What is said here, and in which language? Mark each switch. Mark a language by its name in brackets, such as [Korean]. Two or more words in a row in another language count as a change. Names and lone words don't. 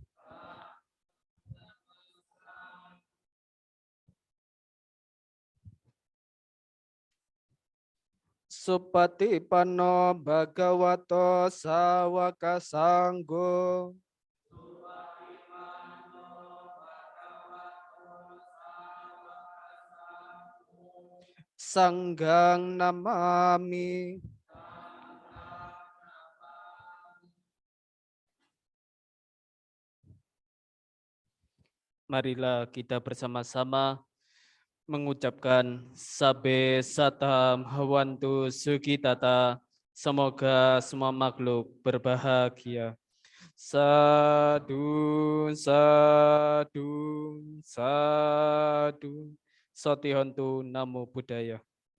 [Pali] Supatipanno bhagavato sawaka sanggo. Sanggang namami. [Indonesian] Marilah kita bersama-sama mengucapkan [Pali] Sabe Satam Hawantu Sugitata. [Indonesian] Semoga semua makhluk berbahagia. [Pali] Sadu, sadu, sadu. Sotihontu Namo Buddhaya.